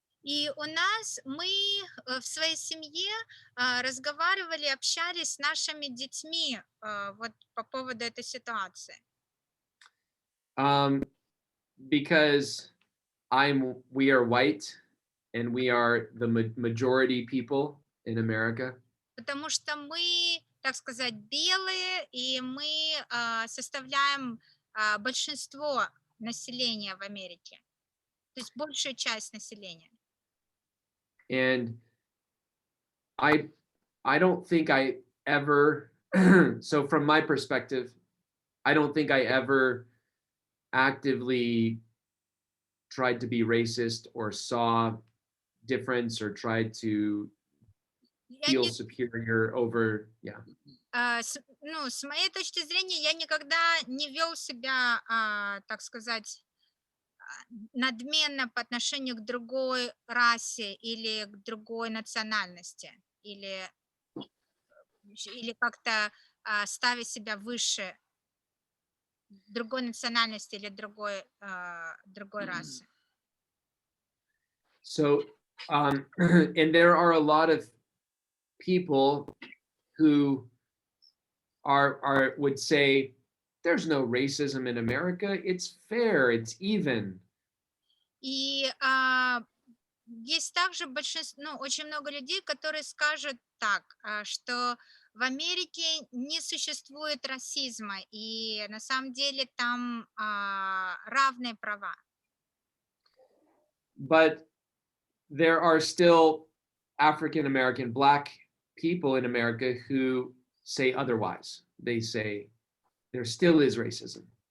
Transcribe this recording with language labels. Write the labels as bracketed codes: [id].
[ru] И мы в своей семье разговаривали, общались с нашими детьми вот по поводу этой ситуации. [en] Because we are white and we are the majority people in America. [ru] Потому что мы, так сказать, белые, и мы составляем большинство населения в Америке, то есть большую часть населения. [en] And I don't think I ever so from my perspective, I don't think I ever actively tried to be racist or saw difference or tried to [ru] Я [en] feel [ru] не, [en] superior over, yeah. [ru] ну, с моей точки зрения, я никогда не вел себя, так сказать, надменно по отношению к другой расе или к другой национальности, или как-то ставя себя выше другой национальности или другой расы. [en] So, and there are a lot of people who would say, there's no racism in America. It's fair. It's even. [ru] И есть также большинство, ну, очень много людей, которые скажут так, что в Америке не существует расизма, и на самом деле там равные права. [en] But there are still African American Black people in America who say otherwise. They say there still is racism.